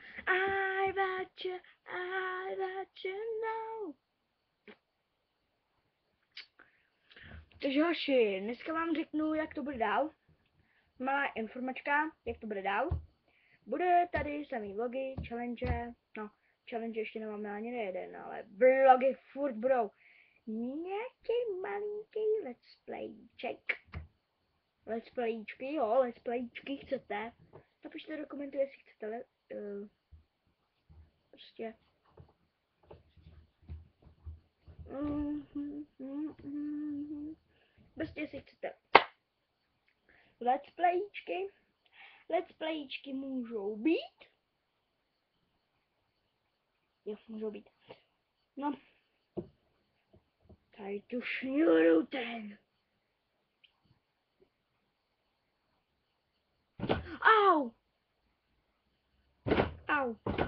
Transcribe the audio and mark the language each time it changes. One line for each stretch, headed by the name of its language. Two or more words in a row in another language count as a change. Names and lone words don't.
English: I bet you know.
Czech: Takže hoši, dneska vám řeknu, jak to bude dál. Malá informačka, jak to bude dál. Bude tady samý vlogy, challenge, no, challenge ještě nemáme ani jeden, ale vlogy furt budou. Nějaký malinký
English: let's playček. Let's playčky,
Czech: jo,
English: let's playčky
Czech: chcete. Napište do komentu, jestli chcete, prostě. Prostě jestli chcete.
English: Let's playčky. Let's playčky
Czech: můžou být. Jo, můžou být. No. Tady tu šňůru ten. Au! Au! Au!